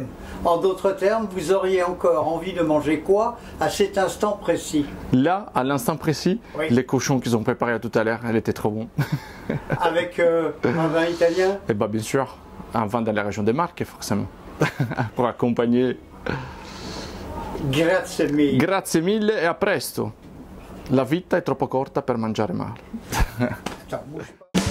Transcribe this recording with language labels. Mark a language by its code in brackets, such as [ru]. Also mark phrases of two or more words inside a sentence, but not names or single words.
[fr] En d'autres termes, vous auriez encore envie de manger quoi à cet instant précis? Là, à l'instant précis, oui. Les cochons qu'ils ont préparés tout à l'heure, elle était trop bon. Avec un vin italien? Eh bien sûr, un vin dans la région des Marques, forcément, pour accompagner. [it] Grazie mille. Grazie mille e a presto. La vita è troppo corta per mangiare male.